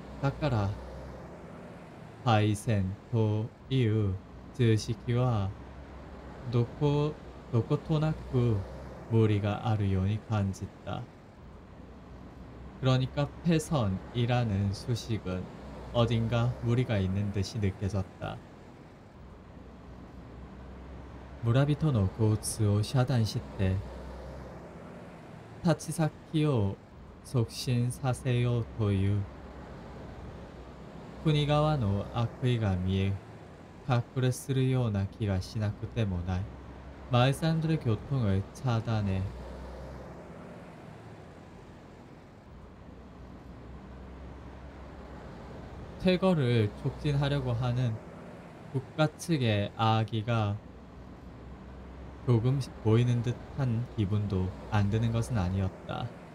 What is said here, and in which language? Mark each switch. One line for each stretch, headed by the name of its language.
Japanese: だから廃線という図式はどことなく無理があるように感じた.
Korean: 그러니까 폐선이라는 수식은 어딘가 무리가 있는 듯이 느껴졌다.
Japanese: 村人の交通を遮断して立ち先を促進させようという国側の悪意が見え隠れするような気がしなくてもない.
Korean: 마을 사람들의 교통을 차단해 퇴거를 촉진하려고 하는 국가 측의 악의가 조금씩 보이는 듯한 기분도 안 드는 것은 아니었다.